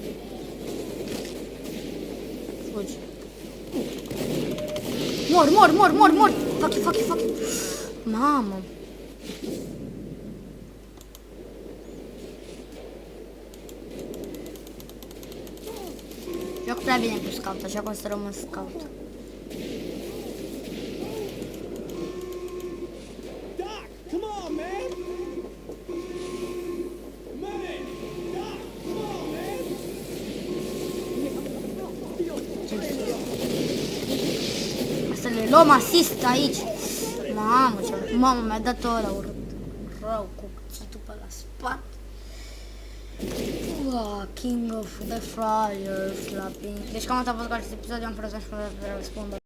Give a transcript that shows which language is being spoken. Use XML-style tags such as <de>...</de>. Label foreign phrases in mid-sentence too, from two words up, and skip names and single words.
<ro>Fugi. Mor.</ro> <en>Fuck you.</en> <ro>Mamă. Joc prea bine cu scout, așa că o să rămân scout.</ro> <en>Doc, come on, man! Medic! Doc, come on, man!</en> <ro>Să le luăm asist aici. Mamă, mi-a dat ăla urât. Rău, cu cuțitul pe la spate.</ro> <en>King of the Fryer slapping.</en> <ro>Deci cam atât a fost cu acest episod, eu am fost să răspund.</ro>